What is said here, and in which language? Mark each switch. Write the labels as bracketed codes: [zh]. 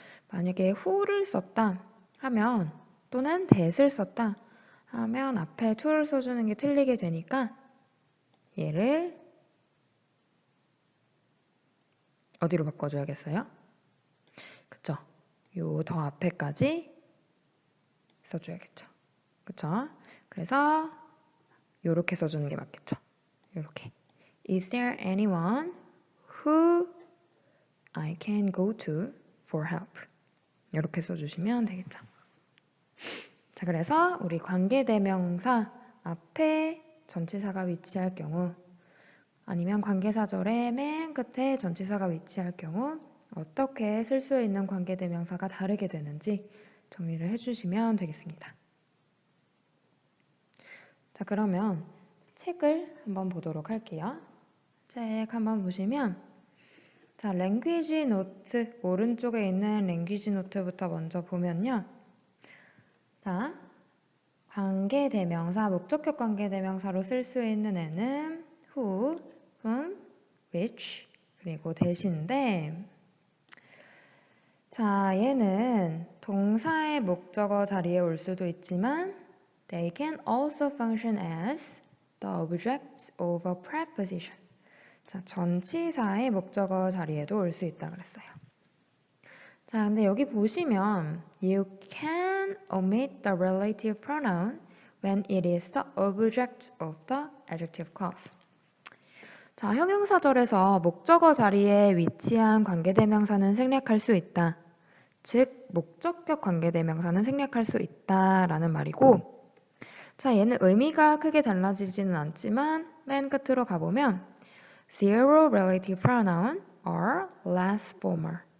[ko] 만약에 who를 썼다 하면 또는 that을 썼다 하면 앞에 to를 써주는 게 틀리게 되니까 얘를 어디로 바꿔줘야겠어요? 그쵸? 요 더 앞에까지 써줘야겠죠. 그쵸? 그래서 요렇게 써주는 게 맞겠죠. 요렇게 [en] Is there anyone who I can go to for help? [ko] 요렇게 써주시면 되겠죠. 자, 그래서 우리 관계대명사 앞에 전치사가 위치할 경우 아니면 관계사절의 맨 끝에 전치사가 위치할 경우 어떻게 쓸 수 있는 관계대명사가 다르게 되는지 정리를 해주시면 되겠습니다. 자, 그러면 책을 한번 보도록 할게요. 책 한번 보시면 자, 랭귀지 노트 오른쪽에 있는 랭귀지 노트부터 먼저 보면요. 자, 관계대명사, 목적격 관계대명사로 쓸 수 있는 애는 who, whom, which, 그리고 that인데 자, 얘는 동사의 목적어 자리에 올 수도 있지만 [en] they can also function as the objects of a preposition. [ko] 자, 전치사의 목적어 자리에도 올 수 있다 그랬어요. 자, 근데 여기 보시면 [en] you can omit the relative pronoun when it is the object of the adjective clause. [ko] 자, 형용사절에서 목적어 자리에 위치한 관계대명사는 생략할 수 있다. 즉, 목적격 관계대명사는 생략할 수 있다라는 말이고 자, 얘는 의미가 크게 달라지지는 않지만 맨 끝으로 가보면 [en] zero relative pronoun or less formal.